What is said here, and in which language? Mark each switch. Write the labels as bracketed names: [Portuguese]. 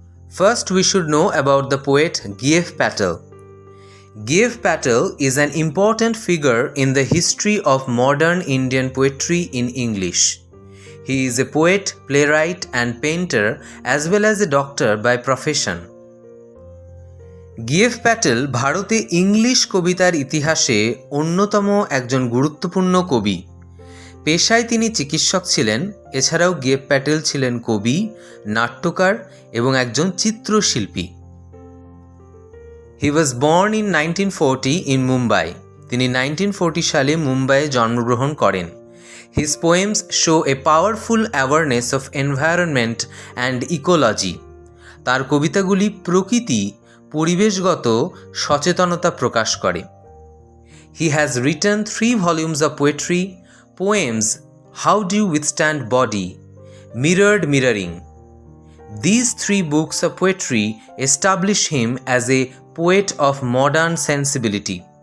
[English] First we should know about the poet G.F. Patel. G.F. Patel is an important figure in the history of modern Indian poetry in English. He is a poet, playwright and painter as well as a doctor by profession. [Bangla] গিএফ Patel ভারতে English কবিতার ইতিহাসে অন্যতম একজন গুরুত্বপূর্ণ কবি। পেশায় তিনি চিকিৎসক ছিলেন। এছাড়াও গিএফ প্যাটেল ছিলেন কবি, নাট্যকার এবং একজন চিত্রশিল্পী। [English] He was born in 1940 in Mumbai. [Bangla] তিনি 1940 সালে মুম্বাইয়ে জন্মগ্রহণ করেন। [English] His poems show a powerful awareness of environment and ecology. [Bangla] তার কবিতাগুলি প্রকৃতি পরিবেশগত সচেতনতা প্রকাশ করে। [English] He has written 3 volumes of poetry, poems, how do you withstand body, mirrored mirroring. These 3 books of poetry establish him as a poet of modern sensibility.